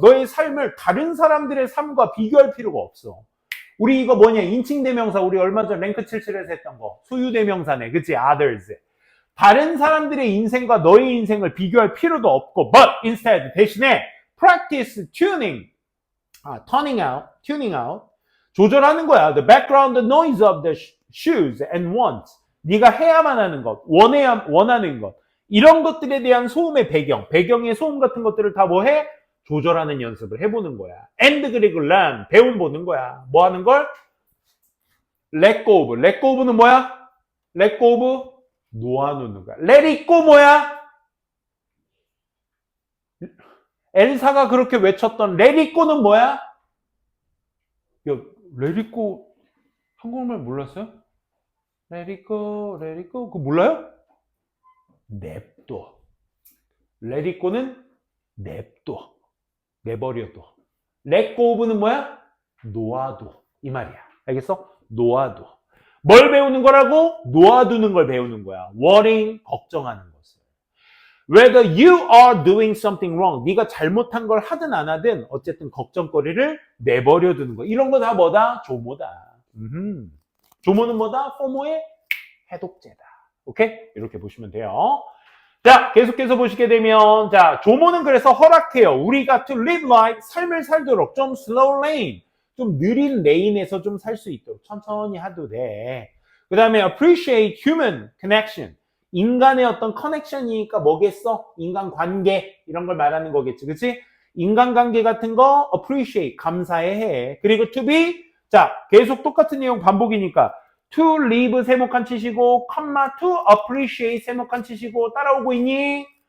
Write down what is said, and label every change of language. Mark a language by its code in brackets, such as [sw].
[ko] 너의 삶을 다른 사람들의 삶과 비교할 필요가 없어. 우리 이거 뭐냐? 인칭대명사. 우리 얼마 전 랭크 77에서 했던 거. 소유대명사네. 그치? others. 다른 사람들의 인생과 너의 인생을 비교할 필요도 없고 [en] but instead [ko] 대신에 [en] practice tuning. tuning out. [ko] 조절하는 거야. [en] The background noise of the shoes and wants. [ko] 네가 해야만 하는 것. 원하는 것. 이런 것들에 대한 소음의 배경의 소음 같은 것들을 다 뭐 해? 조절하는 연습을 해보는 거야. And 그리고 learn, 배워보는 거야. 뭐 하는 걸? [en] Let go of. Let go of는 뭐야? Let go of [ko] 놓아놓는 거야. let it go 뭐야? 엘사가 그렇게 외쳤던 let it go는 뭐야? 야, let it go 한국말 몰랐어요? [en] let it go, let it go [ko] 그거 몰라요? 냅둬. let it go는 냅둬. 내버려둬. let go of는 뭐야? 놓아둬. 이 말이야. 알겠어? 놓아둬. 뭘 배우는 거라고? 놓아두는 걸 배우는 거야. worrying, 걱정하는 것을. [en] Whether you are doing something wrong, [ko] 네가 잘못한 걸 하든 안 하든 어쨌든 걱정거리를 내버려 두는 거. 이런 거 다 뭐다? 조모다. 조모는 뭐다? 포모의 해독제다. 오케이? 이렇게 보시면 돼요. 자, 계속해서 보시게 되면 자, 조모는 그래서 허락해요. 우리가 [en] to live life, [ko] 삶을 살도록 좀 [en] slow lane, [ko] 좀 느린 레인에서 좀 살 수 있도록 천천히 해도 돼. 그 다음에 [en] appreciate human connection. [ko] 인간의 어떤 커넥션이니까 뭐겠어? 인간관계 이런 걸 말하는 거겠지. 그치? 인간관계 같은 거 appreciate, 감사해. 그리고 to be, 자, 계속 똑같은 내용 반복이니까 to live 세모칸 치시고 [en] comma to appreciate [ko] 세모칸 치시고 따라오고 있니?